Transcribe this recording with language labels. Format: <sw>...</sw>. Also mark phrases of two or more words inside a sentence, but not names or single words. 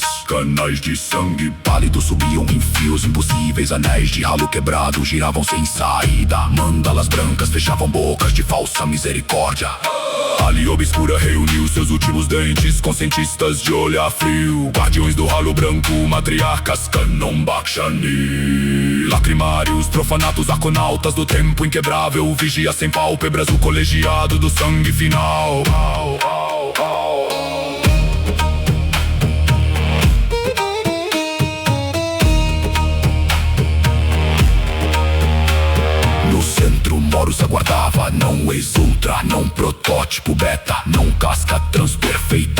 <pt>Canais de sangue pálido subiam em fios impossíveis. Anéis de ralo quebrado giravam sem saída. Mandalas brancas fechavam bocas de falsa misericórdia. Ali obscura reuniu seus últimos dentes, conscientistas de olhar frio, guardiões do ralo branco, matriarcas Kanum Bhakshani. Lacrimários, profanatos, arconautas do tempo inquebrável, vigia sem pálpebras, o colegiado do sangue final. No centro Moros aguardava, não ex-ultra, não protótipo beta, não casca trans perfeita.</pt>